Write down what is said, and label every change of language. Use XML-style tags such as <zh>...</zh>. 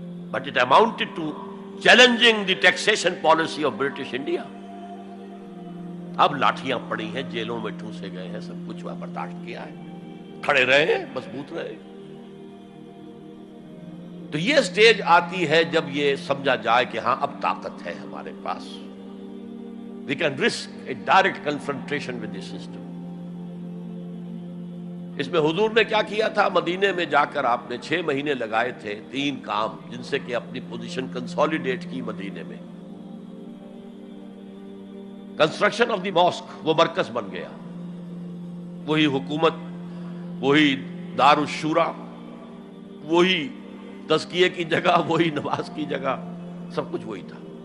<en>But it amounted to challenging the taxation policy of British India.</en> <ur>اب لاٹھیاں پڑی ہیں، جیلوں میں ٹھوسے گئے ہیں، سب کچھ ہوا، برداشت کیا ہے، کھڑے رہے ہیں، مضبوط رہے. تو یہ سٹیج آتی ہے جب یہ سمجھا جائے کہ ہاں اب طاقت ہے ہمارے پاس.</ur> <en>We can risk a direct confrontation with the system.</en> <ur>اس میں حضور نے کیا کیا تھا؟ مدینے میں جا کر آپ نے 6 مہینے لگائے تھے، 3 کام جن سے کہ اپنی پوزیشن کنسالیڈیٹ کی. مدینے میں</ur> <en>construction of the mosque,</en> <ur>وہ مرکز بن گیا، وہی حکومت، وہی دار الشورا، وہی تزکیے کی جگہ، وہی نماز کی جگہ، سب کچھ وہی تھا.</ur>